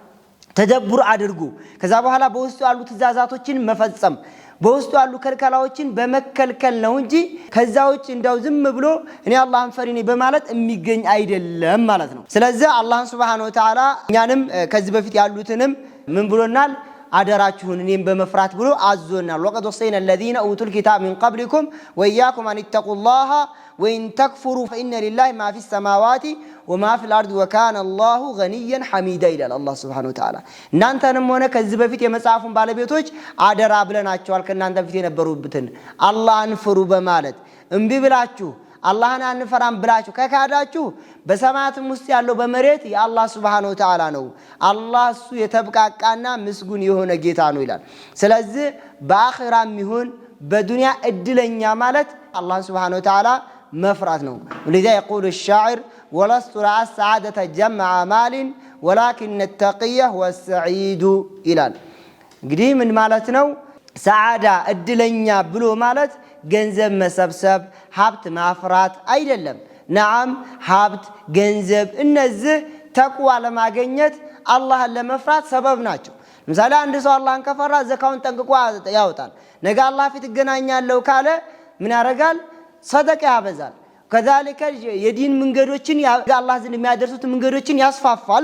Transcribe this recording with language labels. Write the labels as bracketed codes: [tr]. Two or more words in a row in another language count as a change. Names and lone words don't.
[am] ተደብር አድርጉ ከዛ በኋላ በውስጡ ያሉ ትእዛዛቶችን መፈጸም በውስጡ ያሉ ከልከላዎችን በመከልከል ነው እንጂ ከዛ ውጭ እንደው ዝም ብሎ እኔ አላህን ፈሪ ነኝ በማለት የሚገኝ አይደለም ማለት ነው ስለዚህ አላህ [ar] سبحانه وتعالى [am] እኛንም ከዚህ በፊት ያሉትንም ምን ብሎናል አደራችሁን እኔም በመፍራት ብሎ አዞናል [ar] ولقد وصينا الذين اوتوا الكتاب من قبلكم واياكم ان اتقوا الله وان تكفروا فان لله ما في السماوات وما في الارض وكان الله غنيا حميدا [am] ይላል አላህ [ar] سبحانه وتعالى [am] እናንተንም ሆነ ከዚህ በፊት የመጽሐፉን ባለቤቶች አደራ ብለናቸዋል ከናንተ በፊት የነበሩብትን አላህን ፍሩ በማለት እምቢ ብላችሁ አላህን አንፈራም ብላችሁ ከካዳችሁ በሰማያትም ውስጥ ያለው በመሬት የአላህ Subhanahu Wa Ta'ala ነው አላህ እሱ የተብቃቃና ምስጉን የሆነ ጌታ ነው ይላል ስለዚህ በአኺራም ይሁን በዱንያ እድለኛ ማለት አላህ [ar] سبحانه وتعالى [am] መፍራት ነው [ar] لذا يقول الشاعر ولست رأى السعادة جمع مال ولكن التقي هو السعيد [am] ይላል እንግዲህ ምን ማለት ነው ሰዓዳ እድለኛ ብሎ ማለት ገንዘብ መሰብሰብ ሀብት ማፍራት አይደለም نعم ሀብት ገንዘብ እነዚህ ተቅዋ ለማግኘት አላህን ለመፍራት ሰበብ ናቸው ለምሳሌ አንድ ሰው አላህን ከፈራ ዘካውን ጠንቅቆ ያወጣል ነገ አላህ ፊት ገናኛለው ካለ ምን ያረጋል ሰደቃ ያበዛል ከዛልከ የዲን መንገዶችን አላህ ዘንድ የሚያደርሱት መንገዶችን ያስፋፋል